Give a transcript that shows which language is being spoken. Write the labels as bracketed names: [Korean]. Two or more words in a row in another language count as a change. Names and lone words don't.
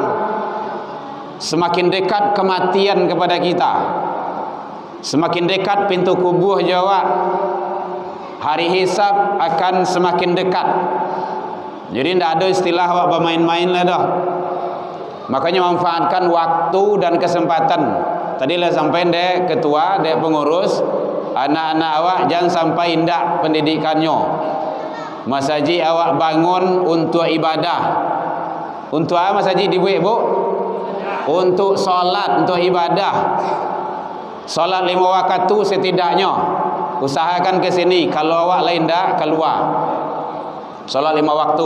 [Indonesian] Semakin dekat kematian kepada kita, semakin dekat pintu kubur jawab, hari hisab akan semakin dekat. Jadi tidak ada istilah awak bermain-main lah dah. Makanya manfaatkan waktu dan kesempatan. Tadi lah sampai dek ketua, dek pengurus, anak-anak awak jangan sampai indah pendidikannya. Masjid awak bangun untuk ibadah. Untuk apa masjid dibuat Bu? Untuk solat, untuk ibadah. Solat 5 waktu setidaknya. Usahakan ke sini. Kalau awak lain dak, keluar. Solat 5 waktu.